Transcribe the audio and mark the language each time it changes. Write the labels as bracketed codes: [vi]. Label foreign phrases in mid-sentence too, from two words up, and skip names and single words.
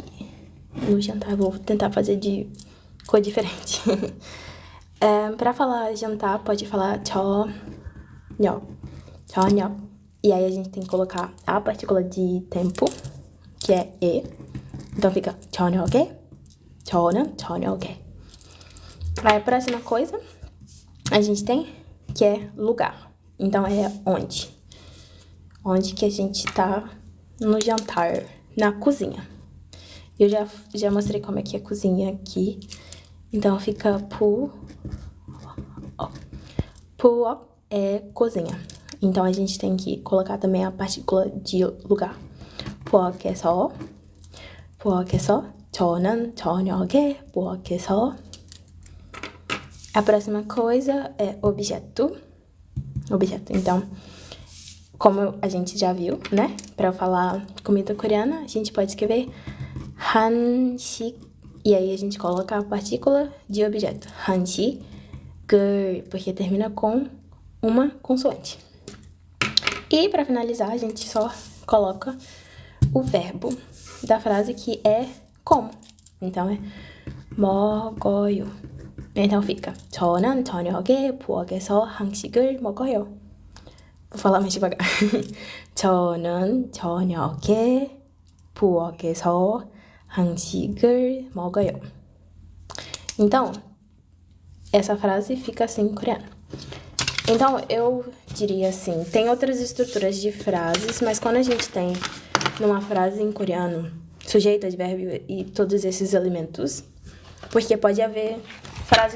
[pt] No jantar, eu vou tentar fazer de cor diferente. Para falar jantar, pode falar 저녁. [ko] 저녁. [pt] E aí a gente tem que colocar a partícula de tempo, que é e. Então fica [ko] 저녁에, 저는 저녁에. [pt] Aí a próxima coisa a gente tem que é lugar. Então é onde. Onde que a gente tá no jantar, na cozinha. Eu já mostrei como é que é a cozinha aqui. Então fica 푸 é cozinha. Então, a gente tem que colocar também a partícula de lugar. [ko] 부엌에서, 저는 저녁에 부엌에서. [pt] A próxima coisa é objeto. Então, como a gente já viu, né? Para falar comida coreana, a gente pode escrever 한식. E aí, a gente coloca a partícula de objeto. 한식을, porque termina com uma consoante. E pra finalizar, a gente só coloca o verbo da frase, que é como. Então é [ko] 먹어요. [pt] Então fica [ko] 저는 저녁에 부엌에서 한식을 먹어요. [pt] Vou falar mais devagar. [ko] 저는 저녁에 부엌에서 한식을 먹어요. [pt] Então, essa frase fica assim em coreano. Então, eu diria assim, tem outras estruturas de frases, mas quando a gente tem numa frase em coreano, sujeito, advérbio e todos esses elementos, porque pode haver frases...